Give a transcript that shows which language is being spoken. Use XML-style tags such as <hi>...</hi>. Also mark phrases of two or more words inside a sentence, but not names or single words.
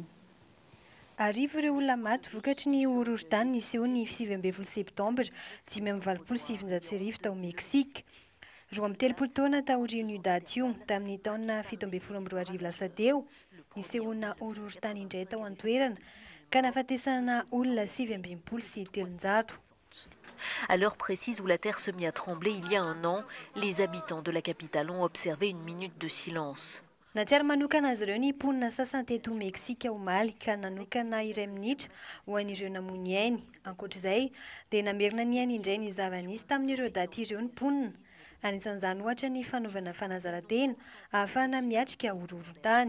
<mg>Arivo ireo olona maty vokatry ny horohorontany niseho ny 17 septambra 2027 tao Meksika. 13 taona taorian'io daty io tamin'ny taona 17 lasa teo nisehoana horohorontany indray tao Antoerana ka nafatesana olona 7 sy 300.</mg> <fr>À l'heure précise où la terre se mit à trembler il y a un an, les habitants de la capitale ont observé une minute de silence.</fr> <mg>Natsiary manokana azy ireo ny mponina sasany teto Meksika omaly ka nanokana iray minitra ho an'ireo namono ainy. Ankoatr'izay dia namerina ny ainy indray ny zava-nisy tamin'ireo daty ireo ny mponina. Anisan'izany ohatra ny fanaovana fanazarantena ahafahana miatrika horohorontany.</mg>